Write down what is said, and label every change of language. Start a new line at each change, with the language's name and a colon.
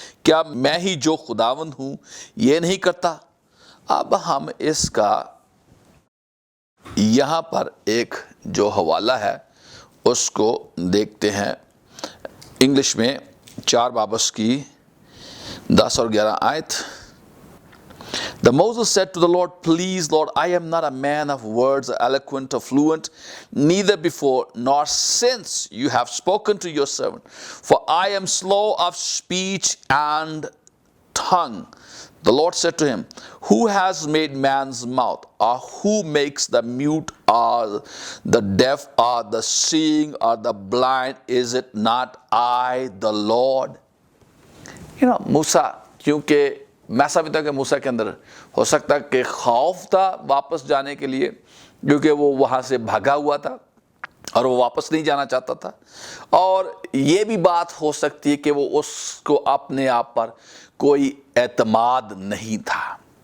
Hindi: क्या मैं ही जो खुदावंद हूँ ये नहीं करता? अब हम इसका यहाँ पर एक जो हवाला है उसको देखते हैं। इंग्लिश में 4 बाबस की 10 और 11 आयत।
English: The Moses said to the Lord, Please, Lord, I am not a man of words, eloquent or fluent, neither before nor since you have spoken to your servant. For I am slow of speech and tongue. The Lord said to him, Who has made man's mouth, or who makes the mute, or the deaf, or the seeing, or the blind? Is it not I, the Lord?
Hindi: मूसा, क्योंकि मैं समझता हूं कि मूसा के अंदर हो सकता है कि खौफ था वापस जाने के लिए, क्योंकि वो वहां से भागा हुआ था और वो वापस नहीं जाना चाहता था। और ये भी बात हो सकती है कि वो उसको अपने आप पर कोई एतमाद नहीं था।